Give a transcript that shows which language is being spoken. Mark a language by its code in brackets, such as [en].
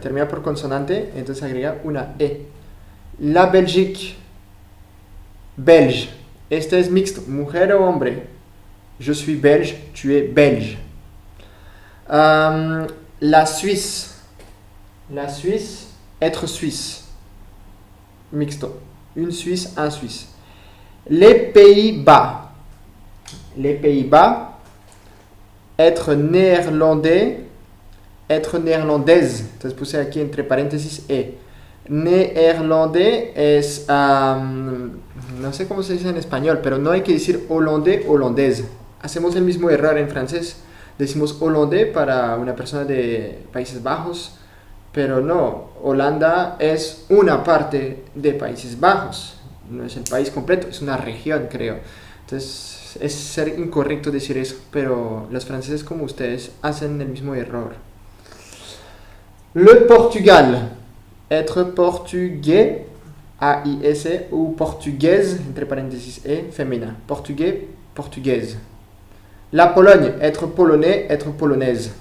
[es] Termina por consonante, entonces agrega una E. [fr] La Belgique. Belge. [es] Este es mixto, mujer o hombre. [fr] Je suis belge, tu es belge. La Suisse. La Suisse, être suisse. Mixto. Une Suisse, un Suisse. Les Pays-Bas. Les Pays-Bas, être néerlandais, être néerlandaise. [es] Entonces puse aquí entre paréntesis E. Néerlandais es, no sé cómo se dice en español, pero no hay que decir holandés, holandés. Hacemos el mismo error en francés. Decimos holandés para una persona de Países Bajos, pero no, Holanda es una parte de Países Bajos. No es el país completo, es una región, creo. Entonces, es ser incorrecto decir eso, pero los franceses como ustedes hacen el mismo error. [fr] Le Portugal. Être portugais, A-I-S, ou portugaise, [es] entre paréntésis [fr] E, féminin. Portugais, portugaise. La Pologne, être polonais, être polonaise.